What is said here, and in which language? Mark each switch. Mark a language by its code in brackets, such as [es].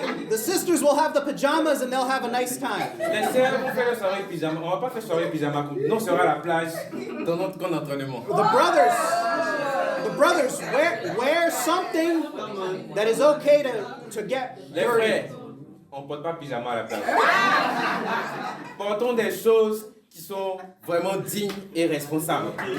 [en] The sisters will have the pajamas and they'll have a nice time. [fr] Les sœurs vont faire la soirée pyjama. On va pas faire soirée pyjama. Non, ce sera la plage dans notre camp d'entraînement. [en] The brothers wear something that is okay to get [fr] Les [en] dirty. [fr] frères, on ne porte pas pyjama à la plage. Portons des choses qui sont vraiment dignes et responsables.